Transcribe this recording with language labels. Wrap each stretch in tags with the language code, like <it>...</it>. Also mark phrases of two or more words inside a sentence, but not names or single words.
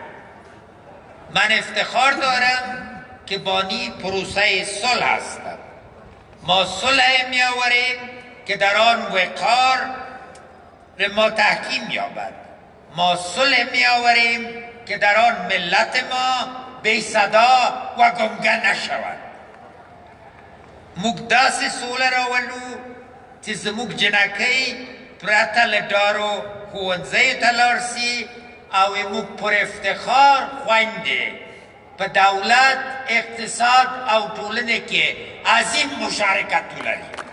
<fa>من افتخار دارم که بانی پروسه صلح هستم. ما صلح می آوریم که در آن وقار ما تحکیم یابد. ما صلح می آوریم که در آن ملت ما بی صدا و گمگه نشود.</fa> <ps>موږ داسې سوله راولو چې زموږ جنکۍ پرته له ډارو ښوونځیو ته لاړ سي او موږ پر افتخار خویندې په دولت، اقتصاد او ټولنې کې عظیم مشارکت ولري.</ps>